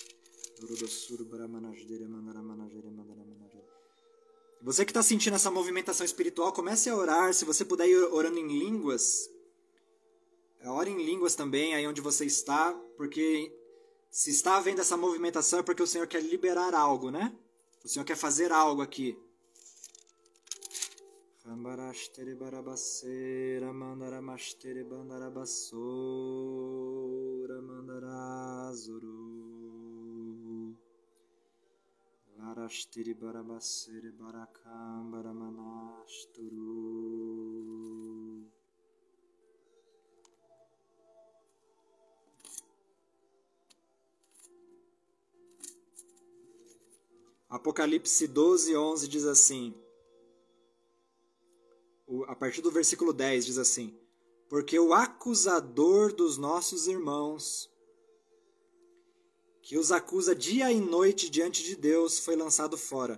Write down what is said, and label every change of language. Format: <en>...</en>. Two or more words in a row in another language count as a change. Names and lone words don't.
<pt>Você que está sentindo essa movimentação espiritual, comece a orar. Se você puder ir orando em línguas, ore em línguas também, aí onde você está, porque se está havendo essa movimentação é porque o Senhor quer liberar algo, né? O Senhor quer fazer algo aqui. Rambarashtere barabaseira mandaramashtere bandarabassora mandarazuru larashtere barabasere barakambaramanasturu. Apocalipse 12:11 diz assim, a partir do versículo 10 diz assim: porque o acusador dos nossos irmãos, que os acusa dia e noite diante de Deus, foi lançado fora.</pt>